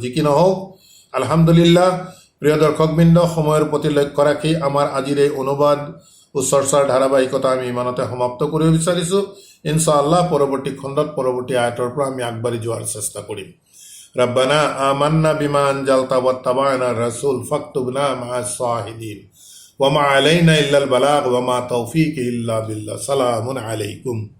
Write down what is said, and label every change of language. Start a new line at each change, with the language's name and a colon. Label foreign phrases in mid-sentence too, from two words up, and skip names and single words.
Assamese: যি কি নহওক, আলহামদুলিল্লাহ প্ৰিয় দৰ্শকবৃন্দ, সময়ৰ প্ৰতি লক্ষ্য ৰাখি আমাৰ আজিৰ এই অনুবাদ ও চৰ্চাৰ ধাৰাবাহিকতা আমি ইমানতে সমাপ্ত কৰিব বিচাৰিছো। ইনশাআল্লাহ পৰৱৰ্তী খণ্ডত পৰৱৰ্তী আয়াতৰ পৰা আমি আগবাঢ়ি যোৱাৰ চেষ্টা কৰিম।
Arabic: ربنا آمنا بما أنزلت واتبعنا الرسول فاكتبنا مع الشاهدين وما علينا إلا البلاغ وما توفيقي إلا بالله. سلام عليكم.